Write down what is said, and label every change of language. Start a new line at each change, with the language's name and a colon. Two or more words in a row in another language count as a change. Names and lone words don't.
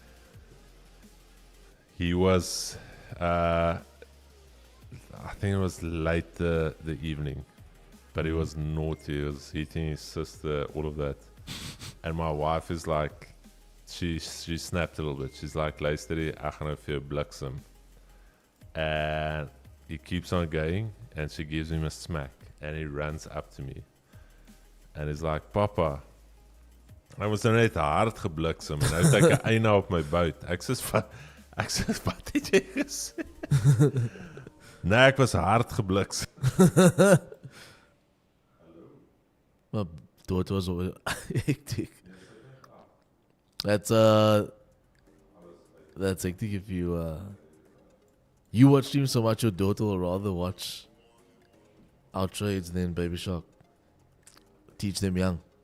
English: He was, I think it was late the evening, but he was naughty. He was hitting his sister, all of that. And my wife is like, she snapped a little bit. She's like,
Afrikaans: luister, ek gaan nou vir jou bliksem.
English: And he keeps on going, and she gives him a smack, and he runs up to me. And he's like,
Afrikaans: Papa,
English: I was
Afrikaans: net hard gebliksem, en nou het ek 'n einde op my bout. Ek sê, wat het jy gesê? Nee, ek was hard gebliksem.
English: My daughter was over hectic. That's hectic if you watch streams so much, your daughter will rather watch our trades than Baby Shark. Teach them young.